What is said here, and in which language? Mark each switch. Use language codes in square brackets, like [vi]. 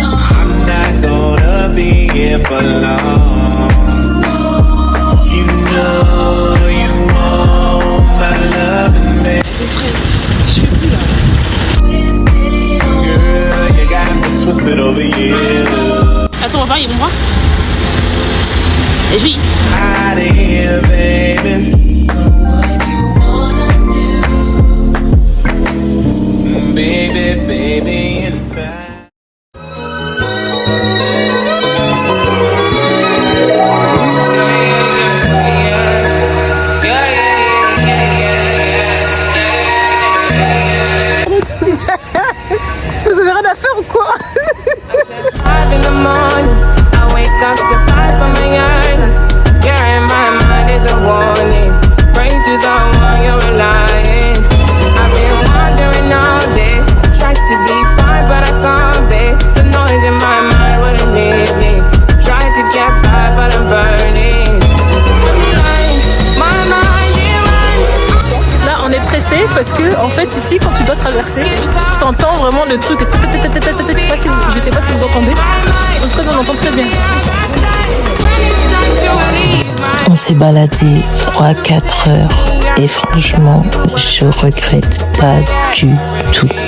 [en] I'm not gonna be here for long. You know you want my love and me. Girl, you got me twisted over you. [fr] Attends, on va voir, ils vont voir. Et oui. [en] Out of here, baby. Baby, baby, in time. [fr] Vous avez rien à faire ou quoi? [en] 5 in the morning, I wake up to 5 for my earnings. You're in my mind is a warning. Pray to the one you're relying. I've been wandering all day, tried to be fine but I can't be. The noise in my mind wouldn't leave me. Tried to get by but I'm burning. My mind it runs. [fr] Là on est pressé parce que en fait ici quand tu dois traverser, t'entends vraiment le truc. Je sais pas si vous entendez. En tout cas on l'entend très bien. On s'est baladé 3-4 heures et franchement, je regrette pas du tout.